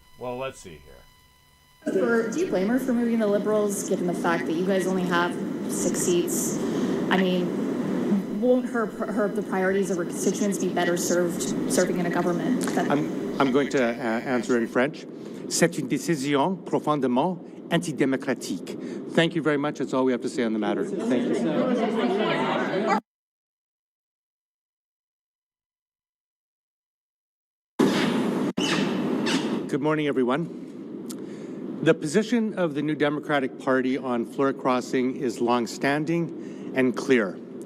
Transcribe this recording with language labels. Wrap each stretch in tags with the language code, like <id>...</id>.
<en>Well, let's see here. Do you blame her for moving the Liberals, given the fact that you guys only have 6 seats? I mean, won't the priorities of her constituents be better served serving in a government? I'm going to answer in French.</en> <fr>C'est une décision profondément antidémocratique.</fr> <en>Thank you very much. That's all we have to say on the matter. Thank you. Good morning, everyone. The position of the New Democratic Party on Fleur Crossing is long-standing and clear.</en>